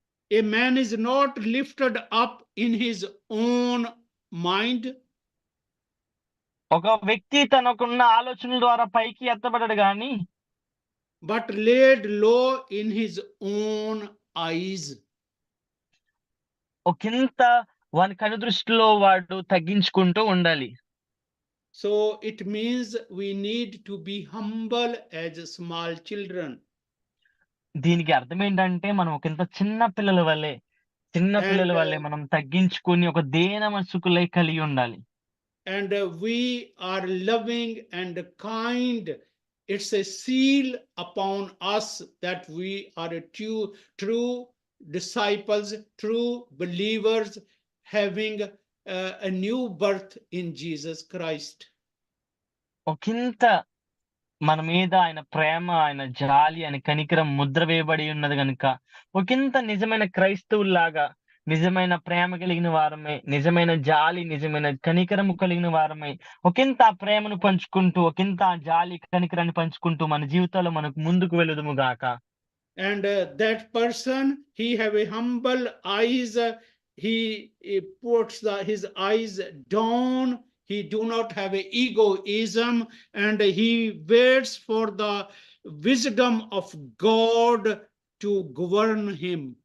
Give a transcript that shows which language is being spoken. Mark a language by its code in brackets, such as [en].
[en] A man is not lifted up in his own mind. [te] ఒక వ్యక్తి తనకున్న ఆలోచనల ద్వారా పైకి ఎత్తబడడు గాని, [en] but laid low in his own eyes. [te] ఒకంత వాని కనుదృష్టిలో వాడు తగ్గించుకుంటూ ఉండాలి. [en] So it means we need to be humble as small children. [te] దీనికి అర్థం ఏంటంటే మనం ఒకంత చిన్న పిల్లల వల్లే మనం తగ్గించుకొని ఒక దీన మనసుకులై కలిగి ఉండాలి. [en] And we are loving and kind. It's a seal upon us that we are true disciples, true believers, having a new birth in Jesus Christ. [te] ఒకంత మన మీద ఆయన ప్రేమ, ఆయన జాలి, ఆయన కనికరం ముద్ర వేయబడి ఉన్నది కనుక ఒకంత నిజమైన క్రైస్తవుల్లాగా, నిజమైన ప్రేమ కలిగిన వారమై, నిజమైన జాలి, నిజమైన కనికరము కలిగిన వారమై ఒకంత ఆ ప్రేమను పంచుకుంటూ, ఒకంత ఆ జాలి కనికరాన్ని పంచుకుంటూ మన జీవితాల్లో మనకు ముందుకు వెళుదుము గాక. [en] And that person, he have a humble eyes. He puts his eyes down. He do not have a egoism, and he waits for the wisdom of God to govern him.